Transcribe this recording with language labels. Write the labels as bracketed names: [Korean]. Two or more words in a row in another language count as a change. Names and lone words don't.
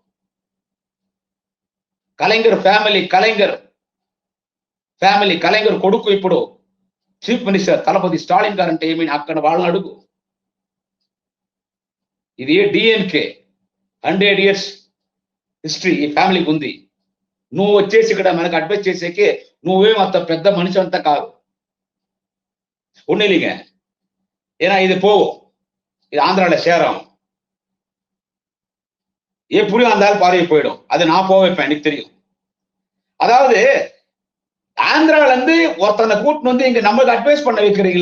[Telugu] కలైంగర్ కొడుకు ఇప్పుడు [English] chief minister [Telugu] తలపతి స్టాలిన్ గారు అంటే ఏమి, అక్కడ వాళ్ళని అడుగు. ఇది డిఎన్కే [English] 100 years history [Telugu] ఈ ఫ్యామిలీకి ఉంది. నువ్వు వచ్చేసి ఇక్కడ మనకు అడ్వైస్ చేసేకి నువ్వేం అంత పెద్ద మనిషి అంతా కాదు. [Tamil] ஒன்னில்லைங்க, ஏன்னா இது போகும், இது ஆந்திரால சேரும், எப்படியும் அந்த பார்வை போயிடும். அது நான் போக வைப்பேன், எனக்கு தெரியும். அதாவது ஆந்திரால இருந்து ஒருத்தனை கூட்டின்னு வந்து இங்க நம்மளுக்கு அட்வைஸ் பண்ண வைக்கிறீங்களா?